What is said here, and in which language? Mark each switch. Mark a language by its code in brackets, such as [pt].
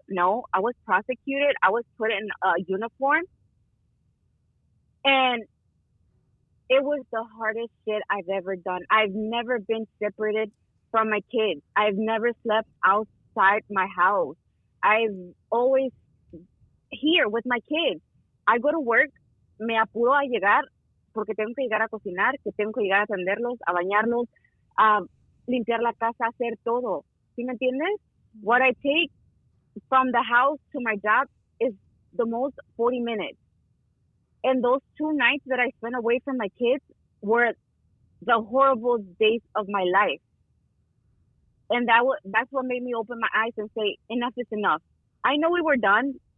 [en] No, I was prosecuted. I was put in a uniform. And it was the hardest shit I've ever done. I've never been separated from my kids. I've never slept outside my house. I've always here with my kids. I go to work, [es] me apuro a llegar porque tengo que llegar a cocinar, que tengo que llegar a atenderlos, a bañarlos, a limpiar la casa, hacer todo. ¿Sí me entiendes? [en] What I take from the house to my job is the most 40 minutes. And those 2 nights that I spent away from my kids were the horrible days of my life. And that's what made me open my eyes and say, enough is enough. I know we were done.